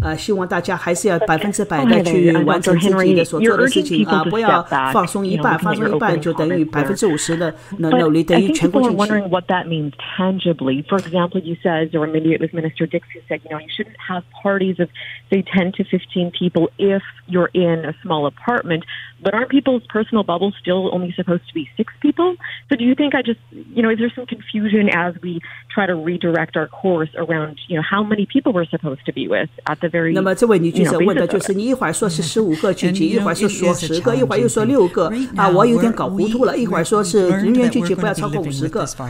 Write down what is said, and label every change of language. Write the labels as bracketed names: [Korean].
[Chinese] 希望大家还是要100%的去完成自己的所做的事情不要放松一半就等于50%的努力等于全国进去。 [English] I think people are wondering what that means tangibly. For example, you said, or maybe it was Minister Dix who said, you shouldn't have parties of, say, 10 to 15 people if you're in a small apartment. But aren't people's personal bubbles still only supposed to be 6 people? So do you think is there some confusion as we try to redirect our course around, how many people we're supposed to be with at the very [Chinese] 那么这位女记者问的就是你一会儿说是15个聚集，一会儿说10个，一会儿又说6个我有点搞糊涂了，一会儿说是人员聚集不要超过50个